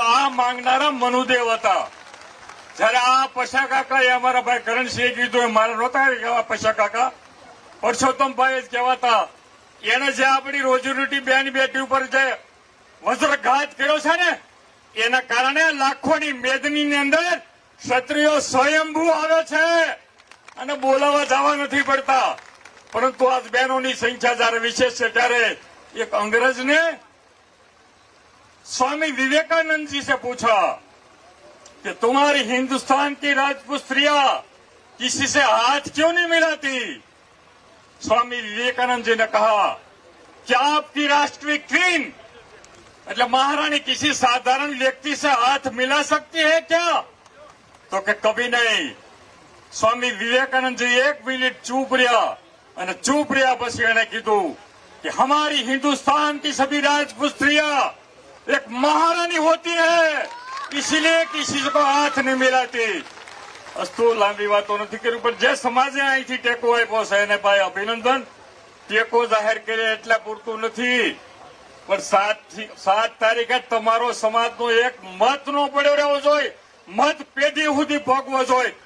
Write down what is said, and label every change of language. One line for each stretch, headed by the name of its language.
Gujarati: આ માંગનારા મનુદેવ હતા. જયારે આ પશા કાકા એ અમારા ભાઈ કરણસિંહે કીધું, એ મારે નહોતા કહેવા પશા કાકા, પરસોત્તમભાઈ જ કહેવાતા. એને જે આપણી રોજીરોટી બેન બેટી ઉપર જે વજ્રઘાત કર્યો છે ને એના કારણે લાખોની મેદની અંદર ક્ષત્રિયો સ્વયંભૂ આવે છે અને બોલાવા જવા નથી પડતા. પરંતુ આજ બહેનોની સંખ્યા જયારે વિશેષ છે ત્યારે એક અંગ્રેજને
Hindi: स्वामी विवेकानंद जी से पूछा कि तुम्हारी हिंदुस्तान की राजपूत स्त्रियां किसी से हाथ क्यों नहीं मिलाती? स्वामी विवेकानंद जी ने कहा क्या आपकी राष्ट्रीय क्वीन मतलब महारानी किसी साधारण व्यक्ति से हाथ मिला सकती है क्या? तो कि कभी नहीं. स्वामी विवेकानंद जी एक मिनट चुप रहा
Gujarati: અને ચૂપ રહ્યા પછી એને કીધું
Hindi: कि हमारी हिंदुस्तान की सभी राजपूत स्त्रियां एक महारानी होती है, इसलिए किसी को हाथ नहीं मिलाती.
Gujarati: અસ્તુ લાંબી વાતો નથી કરી, પણ જે સમાજે અહીંથી ટેકો આપ્યો છે એને ભાઈ અભિનંદન. ટેકો જાહેર કરે એટલા પૂરતું નથી, પણ 7 તારીખે તમારો સમાજનો એક મત નો પડ્યો રહેવો જોઈએ, મત પેઢી સુધી ભોગવો જોઈએ.